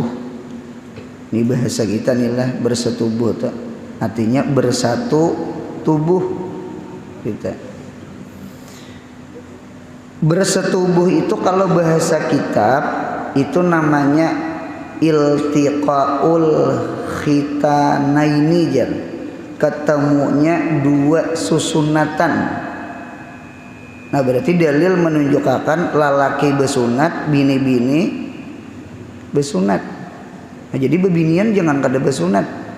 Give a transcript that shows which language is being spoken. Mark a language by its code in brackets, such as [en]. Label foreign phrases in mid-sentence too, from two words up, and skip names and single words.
[id] Ini bahasa kita nih lah, bersetubuh tuh. Artinya bersatu tubuh kita. Bersetubuh itu kalau bahasa kitab itu namanya [ar] iltiqaul khitanaini, [id] ketemunya dua susunatan. [bjn] Nah berarti dalil menunjukkan lalaki besunat, bini-bini besunat. Nah jadi bebinian jangan kada besunat.